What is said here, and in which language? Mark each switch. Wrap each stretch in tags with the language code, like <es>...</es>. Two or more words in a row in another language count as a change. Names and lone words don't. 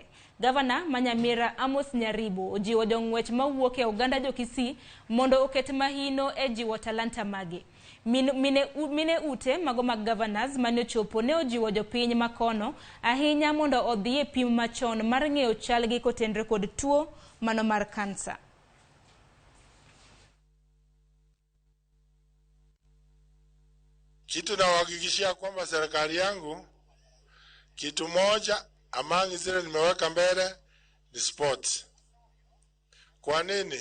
<luo>Gavana Manyamira Amos Nyaribo ojiwo jong'wech mawuok e oganda jo-Kisii mondo oket mahino e jiwo talanta magi. Mine ute mago mag governors mane ochopo ne ojiwo jopiny makono ahinya mondo odhi e pim machon mar ng'eyo chalgi kotenore kod tuo mano mar kansa.</luo> <sw>Kitu nawahakikishia kwamba serikali yangu kitu moja among zile nimeweka mbele ni sport. Kwa nini?</sw>